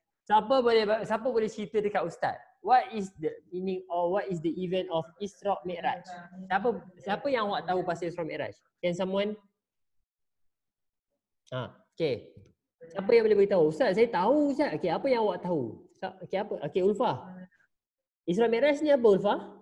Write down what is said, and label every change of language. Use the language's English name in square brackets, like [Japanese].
[Malay] Siapa boleh cerita dekat Ustaz? [English] What is the meaning or what is the event of Isra Mi'raj? [Malay] Siapa yang awak tahu pasal Isra Mi'raj? [English] Can someone? [Malay] Okay. Siapa yang boleh beritahu? Ustaz, saya tahu Ustaz. Okay, apa yang awak tahu? Okay, apa? Okay, Ulfa. Isra Mi'raj ni apa Ulfa?